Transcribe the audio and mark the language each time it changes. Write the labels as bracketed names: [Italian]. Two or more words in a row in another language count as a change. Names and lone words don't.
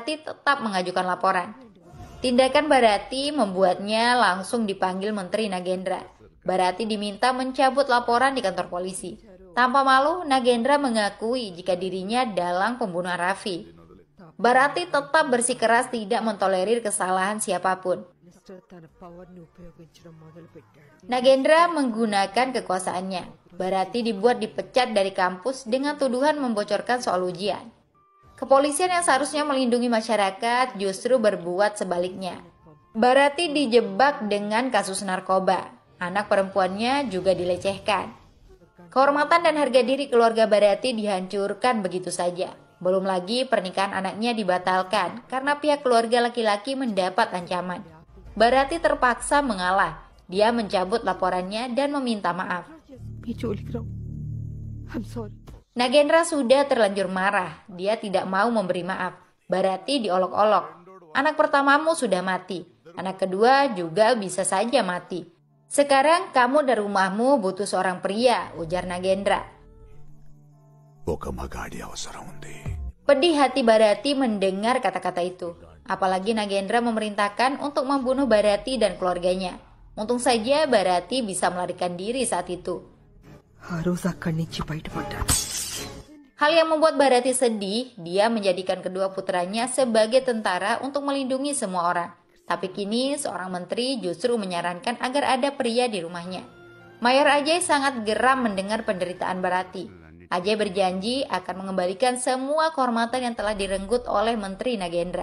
[Indonesian] Bharati tetap mengajukan laporan. Tindakan Bharati membuatnya langsung dipanggil Menteri Nagendra. Bharati diminta mencabut laporan di kantor polisi. Tanpa malu, Nagendra mengakui jika dirinya dalang pembunuhan Raffi. Bharati tetap bersikeras tidak mentolerir kesalahan siapapun. [Telugu] తన పవర్ని ఉపయోగించడం మొదలుపెట్టాడు. [Indonesian] Nagendra menggunakan kekuasaannya. Bharati dibuat dipecat dari kampus dengan tuduhan membocorkan soal ujian. Kepolisian yang seharusnya melindungi masyarakat justru berbuat sebaliknya. Bharati dijebak dengan kasus narkoba. Anak perempuannya juga dilecehkan. Kehormatan dan harga diri keluarga Bharati dihancurkan begitu saja. Belum lagi pernikahan anaknya dibatalkan karena pihak keluarga laki-laki mendapat ancaman. Bharati terpaksa mengalah. Dia mencabut laporannya dan meminta maaf. [Telugu] మీ జోలికి రావు. [English] I'm sorry. [Indonesian] Nagendra sudah terlanjur marah. Dia tidak mau memberi maaf. Bharati diolok-olok. Anak pertamamu sudah mati. Anak kedua juga bisa saja mati. Sekarang kamu dan rumahmu butuh seorang pria, ujar Nagendra. [Telugu] ఒక మగాడి అవసరం ఉంది. [Indonesian] Pedih hati Bharati mendengar kata-kata itu. Apalagi Nagendra memerintahkan untuk membunuh Bharati dan keluarganya. Untung saja Bharati bisa melarikan diri saat itu. [Telugu] ఆ రోజు అక్కడి నుంచి బయటపడ్డాడు. [Indonesian] Hal yang membuat Bharati sedih, dia menjadikan kedua putranya sebagai tentara untuk melindungi semua orang. Tapi kini seorang menteri justru menyarankan agar ada pria di rumahnya. Mayor Ajay sangat geram mendengar penderitaan Bharati. Ajay berjanji akan mengembalikan semua kehormatan yang telah direnggut oleh Menteri Nagendra.